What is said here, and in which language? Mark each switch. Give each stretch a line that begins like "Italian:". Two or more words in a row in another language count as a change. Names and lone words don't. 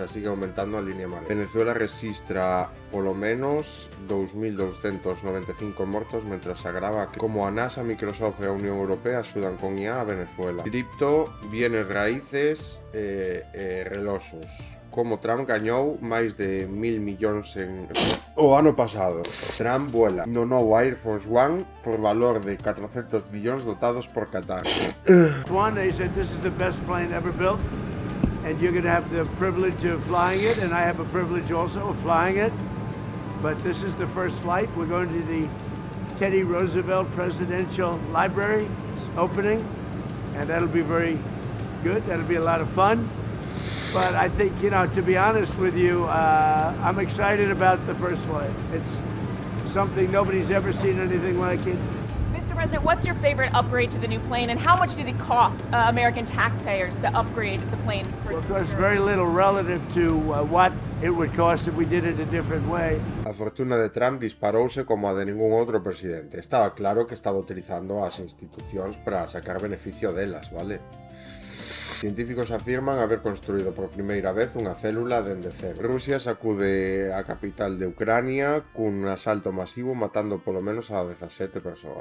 Galician: Sigue aumentando a línea amarela. Venezuela resistra polo menos 2.295 mortos mentras se agrava como a NASA, Microsoft e a Unión Europea axudan con IA a Venezuela. Cripto,
Spanish: bienes raíces
Galician: reloxos. Como Trump gañou máis de 1.000 millóns o ano pasado. Trump vuela no novo Air Force One por valor de 400 millóns dotados por Qatar.
English: One, they said this is the best plane ever built and you're going to have the privilege of flying it, and I have a privilege also of flying it. But this is the first flight. We're going to the Teddy Roosevelt Presidential Library opening, and that'll be very good. That'll be a lot of fun. But I think, you know, to be honest with you, I'm excited about the first flight. It's something nobody's ever seen anything like it. Mr. President, what's your favorite upgrade to the new plane, and how much did it cost American taxpayers to upgrade the plane? Well, it costs very little relative to what it would cost if we did it a different way.
Galician: A fortuna de Trump disparouse como a de ningún outro presidente. Estaba claro que estaba utilizando as institucións para sacar beneficio delas, vale? Científicos afirman haber construído por primeira vez unha célula dende cero. Rusia sacude a capital de Ucrania cun asalto masivo matando polo menos a 17 persoas.